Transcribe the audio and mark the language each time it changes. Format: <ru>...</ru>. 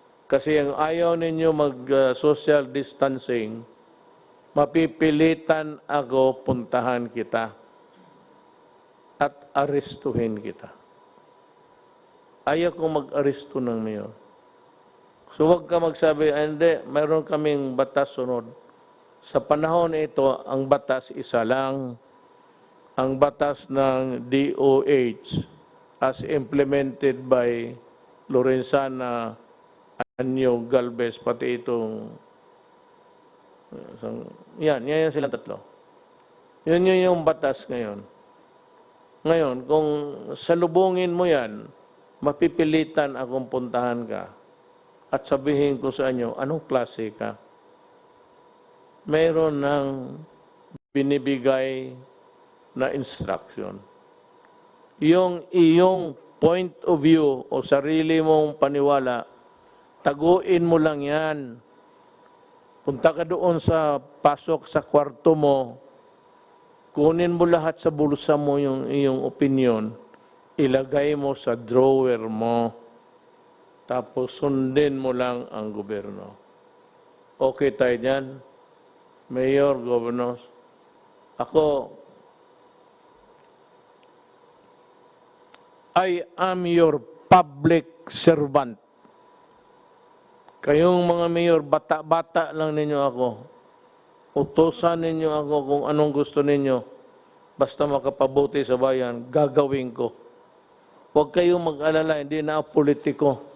<tl>Kasi ang ayaw ninyo mag-social distancing, mapipilitan ako puntahan kita at arestuhin kita. Ayaw kong mag-aresto ng mayor. So huwag ka magsabi, hindi, mayroon kaming batas sunod. Sa panahon ito, ang batas isa lang. Ang batas ng DOH</tl> <en>as implemented by</en> <tl>Lorenzana, Anyo, Galvez, pati itong yan silang tatlo. Yun yung batas ngayon. Ngayon, kung salubungin mo yan, mapipilitan akong puntahan ka at sabihin ko sa inyo, anong klase ka? Mayroon ng binibigay na instruction. Yung iyong point of view o sarili mong paniwala, taguin mo lang yan. Punta ka doon sa pasok sa kwarto mo, kunin mo lahat sa bulsa mo yung iyong opinion, ilagay mo sa drawer mo, tapos sundin mo lang ang gobyerno. Okay tayo dyan? Mayor, governors, ako,</tl> <en>I am your public servant.</en> <tl>Kayong mga mayor, bata-bata lang ninyo ako. Utosan ninyo ako kung anong gusto ninyo. Basta makapabuti sa bayan, gagawin ko. Huwag kayong mag-alala, hindi na ako politiko.</tl>